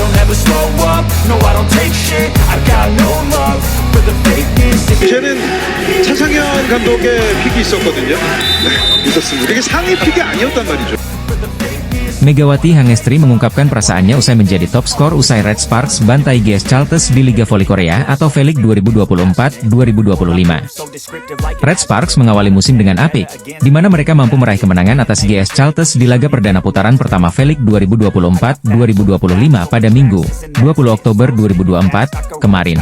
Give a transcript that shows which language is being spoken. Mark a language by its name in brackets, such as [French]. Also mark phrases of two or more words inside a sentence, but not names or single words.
[English] never slow up, no I don't take shit, I got no love for the fakeness. [Korean] 쟤는 차상현 감독의 픽이 있었거든요. 있었습니다. 이게 상위 픽이 아니었단 말이죠. [Indonesian] Megawati Hangestri mengungkapkan perasaannya usai menjadi top skor usai Red Sparks bantai GS Chalters di Liga Voli Korea atau V-League 2024-2025. Red Sparks mengawali musim dengan apik, di mana mereka mampu meraih kemenangan atas GS Chalters di laga perdana putaran pertama V-League 2024-2025 pada Minggu, 20 Oktober 2024, kemarin.